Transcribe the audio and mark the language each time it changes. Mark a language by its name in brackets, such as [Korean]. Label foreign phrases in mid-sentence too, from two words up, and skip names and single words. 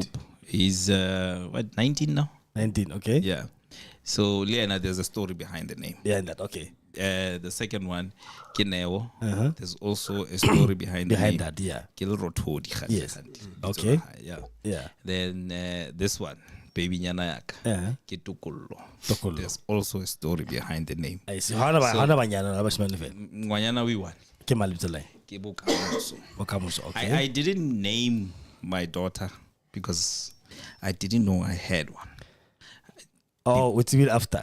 [English] hope. He's 19 now. 19, okay. Yeah. So Liana, there's a story behind the name. Yeah, that okay. The second one, Kineo. There's also a story behind the name. That, yeah. Kilrotodi. Yes. Okay. Yeah. Yeah. Then this one, baby [Tswana] nyana yaka. Ke Tokollo. [English] There's also a story behind the name. I see. How Ngwanyana we one. [Tswana] Ke Bokamoso. [English] Okay. I didn't name my daughter because I didn't know I had one. Oh, what's it after?